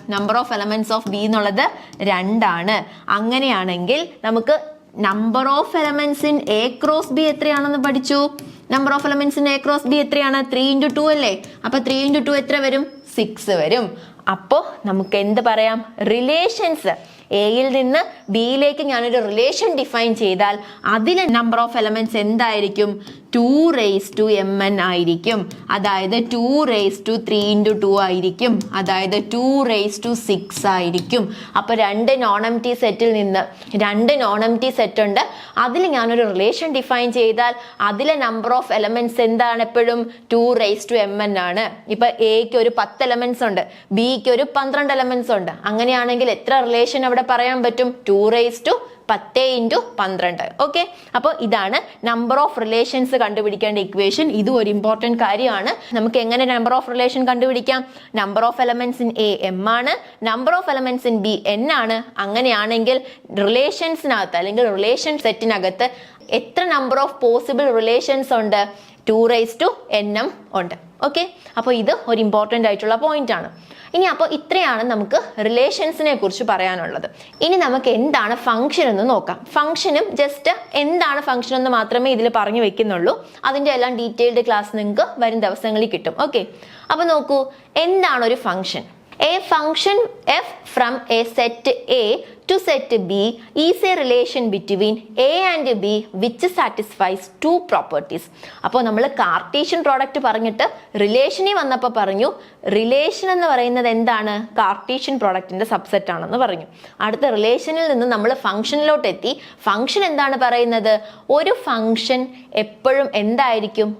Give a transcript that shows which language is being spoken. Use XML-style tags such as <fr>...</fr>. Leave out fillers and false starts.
<ml>Number of elements of B എന്നുള്ളത് 2 ആണ്. അങ്ങനെയാണെങ്കിൽ നമുക്ക് number of elements in A cross B എത്രയാണെന്ന് പഠിച്ചു. Number of elements in A cross B എത്രയാണ്? 3 × 2 അല്ലേ? അപ്പൊ 3 × 2 എത്ര വരും? 6 വരും. അപ്പോൾ നമുക്ക് എന്ത് പറയാം? റിലേഷൻസ് എയിൽ നിന്ന് ബിയിലേക്ക് ഞാനൊരു റിലേഷൻ ഡിഫൈൻ ചെയ്താൽ അതിലെ നമ്പർ ഓഫ് എലമെന്റ്സ് എന്തായിരിക്കും? 2 raised to mn ആയിരിക്കും. അതായത് 2 raised to 3 × 2 ആയിരിക്കും. അതായത് 2 raised to 6 ആയിരിക്കും. അപ്പൊ രണ്ട് നോൺ എംപ്റ്റി സെറ്റിൽ നിന്ന് രണ്ട് നോൺ എംപ്റ്റി സെറ്റ് ഉണ്ട്. അതിൽ ഞാനൊരു റിലേഷൻ ഡിഫൈൻ ചെയ്താൽ അതിലെ നമ്പർ ഓഫ് എലമെന്റ്സ് എന്താണ്? എപ്പോഴും 2 raised to mn ആണ്. ഇപ്പൊ എക്ക് ഒരു 10 എലമെന്റ്സ് ഉണ്ട്, ബിക്ക് ഒരു 12 എലമെന്റ്സ് ഉണ്ട്. അങ്ങനെയാണെങ്കിൽ എത്ര റിലേഷൻ അവിടെ പറയാൻ പറ്റും? 2 raised to 10 × 12. ഓക്കെ, അപ്പോൾ ഇതാണ് നമ്പർ ഓഫ് റിലേഷൻസ് കണ്ടുപിടിക്കേണ്ട ഇക്വേഷൻ. ഇതും ഒരു ഇമ്പോർട്ടൻറ്റ് കാര്യമാണ്. നമുക്ക് എങ്ങനെ നമ്പർ ഓഫ് റിലേഷൻ കണ്ടുപിടിക്കാം? Number of elements in A m ആണ്, number of elements in B n ആണ്. അങ്ങനെയാണെങ്കിൽ റിലേഷൻസിനകത്ത് അല്ലെങ്കിൽ റിലേഷൻ സെറ്റിനകത്ത് എത്ര നമ്പർ ഓഫ് പോസിബിൾ റിലേഷൻസ് ഉണ്ട്? 2 raised to nm ഉണ്ട്. ഓക്കെ, അപ്പോൾ ഇത് ഒരു ഇമ്പോർട്ടൻ്റ് ആയിട്ടുള്ള പോയിന്റ് ആണ്. ഇനി അപ്പോൾ ഇത്രയാണ് നമുക്ക് റിലേഷൻസിനെ കുറിച്ച് പറയാനുള്ളത്. ഇനി നമുക്ക് എന്താണ് ഫംഗ്ഷൻ എന്ന് നോക്കാം. ഫംഗ്ഷനും ജസ്റ്റ് എന്താണ് ഫംഗ്ഷൻ എന്ന് മാത്രമേ ഇതിൽ പറഞ്ഞു വെക്കുന്നുള്ളൂ. അതിൻ്റെ എല്ലാം ഡീറ്റെയിൽഡ് ക്ലാസ് നിങ്ങൾക്ക് വരും ദിവസങ്ങളിൽ കിട്ടും. ഓക്കെ, അപ്പോൾ നോക്കൂ, എന്താണ് ഒരു function?</ml> <en>A function f from a set A to set B is a relation between A and B which satisfies two properties.</en> <ml>അപ്പോൾ നമ്മൾ കാർട്ടീഷ്യൻ പ്രോഡക്റ്റ് പറഞ്ഞിട്ട് റിലേഷനിൽ വന്നപ്പോൾ പറഞ്ഞു റിലേഷൻ എന്ന് പറയുന്നത് എന്താണ്? കാർട്ടീഷ്യൻ പ്രോഡക്റ്റിന്റെ സബ്സെറ്റ് ആണെന്ന് പറഞ്ഞു. അടുത്ത റിലേഷനിൽ നിന്ന് നമ്മൾ ഫംഗ്ഷനിലോട്ട് എത്തി. ഫംഗ്ഷൻ എന്താണ് പറയുന്നത്? ഒരു ഫംഗ്ഷൻ എപ്പോഴും എന്തായിരിക്കും?</ml>